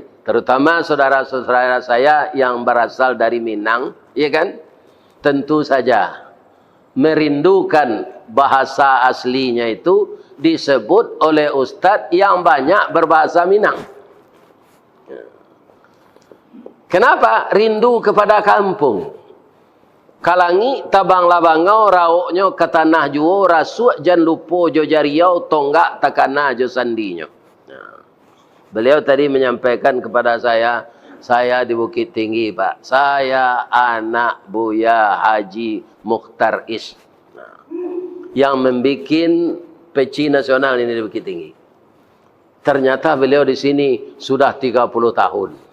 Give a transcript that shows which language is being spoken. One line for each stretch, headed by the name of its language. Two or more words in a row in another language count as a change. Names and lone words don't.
Indonesian: Terutama saudara-saudara saya yang berasal dari Minang, ya kan? Tentu saja merindukan bahasa aslinya itu disebut oleh ustadz yang banyak berbahasa Minang. Kenapa? Rindu kepada kampung.
Minangkabau: Kalangi tabang labangau rauknya ke tanah juo rasuk jan lupo jo jariau tonggak takana jo sandinya.
Indonesian: Beliau tadi menyampaikan kepada saya di Bukit Tinggi Pak, saya anak Buya Haji Mukhtar Is, yang membikin peci nasional ini di Bukit Tinggi. Ternyata beliau di sini sudah 30 tahun.